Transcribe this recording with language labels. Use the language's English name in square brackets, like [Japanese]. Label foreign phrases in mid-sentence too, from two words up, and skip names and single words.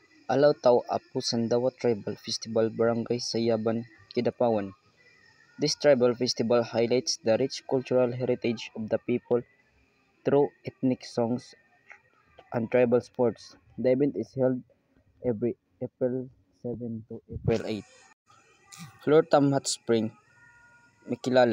[English] Alaw Tao Apu Sandawa Tribal Festival Barangay Sayaban, Kidapawan. This tribal festival highlights the rich cultural heritage of the people through ethnic songs and tribal sports. The event is held every April 7 to April 8. Flortam Hot Spring, Mikilala.